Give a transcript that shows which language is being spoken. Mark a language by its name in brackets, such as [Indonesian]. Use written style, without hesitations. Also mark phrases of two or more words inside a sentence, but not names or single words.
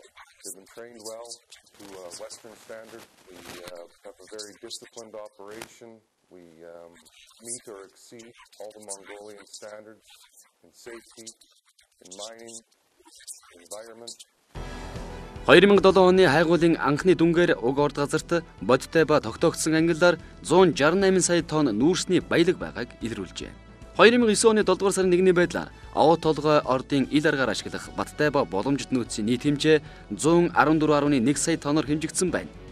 [English] They've been trained well to Western standard. We have a very disciplined operation. We meet or exceed all the Mongolian standards in safety, in mining, environment. [Mongolian] 2007 оны хайгуулын анхны дүнгээр уг орд газарт бодиттой ба тогтоогдсон ангиллаар 168 сая тонн нүүрсний баялаг байгааг илрүүлжээ. 2009 оны 7 дугаар сарын 1-ний байдлаар Ова Толгой ордын ил аргаар ашиглах баттай ба боломжит нөөцийн нийт хэмжээ 114.1 сая тонноор хэмжигдсэн байна.